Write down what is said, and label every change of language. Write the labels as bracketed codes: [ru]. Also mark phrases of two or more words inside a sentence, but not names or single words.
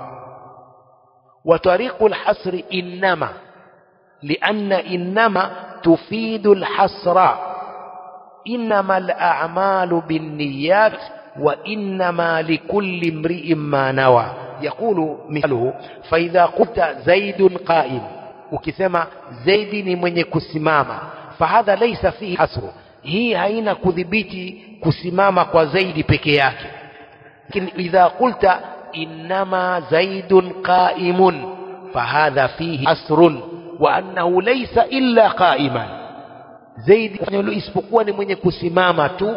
[ar] وطريق الحصر إنما، لأن إنما تفيد الحصر. إنما الأعمال بالنيات وإنما لكل امرئ ما نوى. يقول مثله: فإذا قلت زيد قائم، [sw] ukisema zaidi ni mwenye kusimama, [ar] فهذا ليس فيه حصر, [sw] hii haina kudhibiti kusimama kwa zaidi peke yake. [ar] Lakini إذا قلت إنما زيد قائم فهذا فيه حصر وأنه ليس إلا قائما, [sw] zaidi isipokuwa ni mwenye kusimama tu.